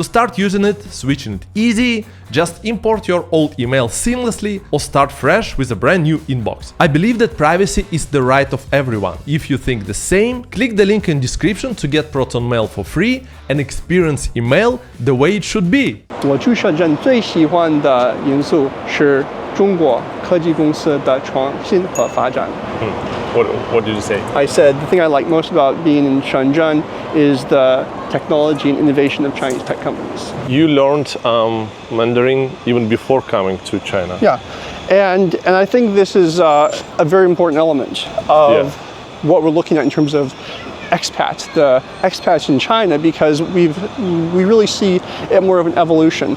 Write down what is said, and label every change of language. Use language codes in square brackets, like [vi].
[en] To start using it, switching it easy, just import your old email seamlessly or start fresh with a brand new inbox. I believe that privacy is the right of everyone. If you think the same, click the link in description to get Proton Mail for free and experience email the way it should be. [zh] 我去深圳最喜欢的因素是中国科技公司的创新和发展。 [en] What did you say? I said the thing I like most about being in Shenzhen is the technology and innovation of Chinese tech companies. You learned Mandarin even before coming to China. Yeah, and I think this is a very important element of what we're looking at in terms of expats, the expats in China, because we really see it more of an evolution.